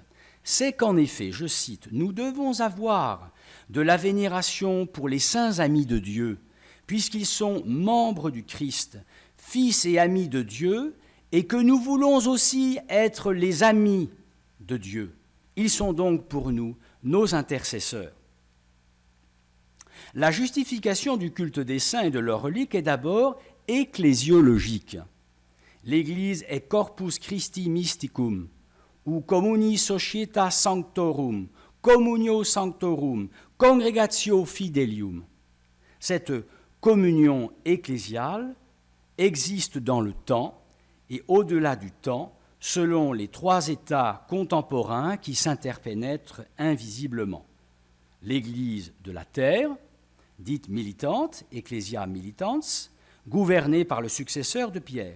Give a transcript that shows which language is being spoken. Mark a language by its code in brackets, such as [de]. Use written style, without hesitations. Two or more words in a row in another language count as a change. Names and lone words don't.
[fr] C'est qu'en effet, je cite, « Nous devons avoir de la vénération pour les saints amis de Dieu, puisqu'ils sont membres du Christ, fils et amis de Dieu, et que nous voulons aussi être les amis de Dieu. Ils sont donc pour nous nos intercesseurs. » La justification du culte des saints et de leurs reliques est d'abord ecclésiologique. L'Église est [la] corpus Christi mysticum, [fr] ou [la] communi societas sanctorum, communio sanctorum, congregatio fidelium. [fr] Cette communion ecclésiale existe dans le temps et au-delà du temps, selon les 3 états contemporains qui s'interpénètrent invisiblement. L'Église de la terre, dite militante, [la] Ecclesia militans, [fr] gouvernée par le successeur de Pierre.